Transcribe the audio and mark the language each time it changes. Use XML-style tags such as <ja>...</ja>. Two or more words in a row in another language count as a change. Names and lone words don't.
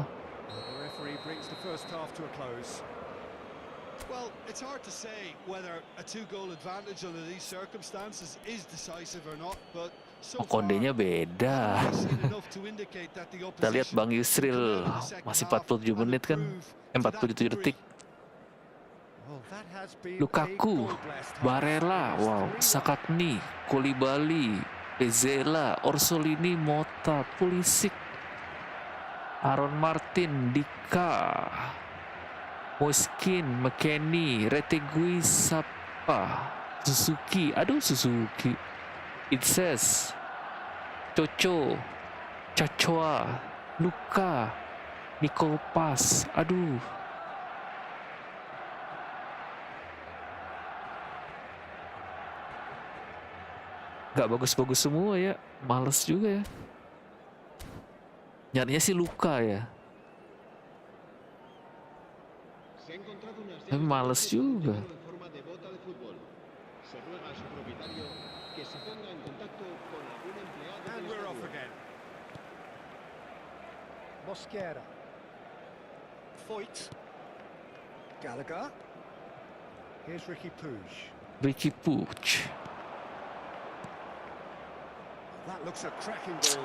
<en>The referee brings the first half to a close. Well, it's hard to say whether a 2-goal advantage under these circumstances is decisive or not, but so far,</en> <id>Kondenya beda.</id> <en>we've seen enough to indicate that the</en> <id>Kita lihat</id> <en>opposition</en> <id>Bang Yusril</id> <en>can come out in the second</en> <id>masih</id> <en>half</en> <id>47</id> <en>and</en> <id>menit kan?</id> <en>improve to that</en> <id>47 detik.</id> <en>Well, that has been Lukaku, a goal-blessed half. Barella, It is wow, 3-1.</en> <id>Sakatni, Koulibaly, Bezela, Orsolini, Mota, Pulisic, Aaron Martin, Dika, Moiskin, McKennie, Retegui, Sapa, Suzuki, aduh Suzuki, Itses, Coco, Cacoa, Luka, Nicole Pas, aduh. Gak bagus-bagus semua ya, males juga ya. Nyarinya sih Luka ya,</id> <es>Se ha encontrado una</es> <id>tapi males juga.</id> <es>en forma de bota de fútbol. Se ruega a su propietario que se ponga en contacto con algún empleado</es> <en>And</en> <es>del</es> <en>we're off</en> <es>estadio.</es> <en>again. Mosquera. Foyt. Gallagher. Here's Ricky Puig. Ricky Puig. That looks a cracking ball.</en>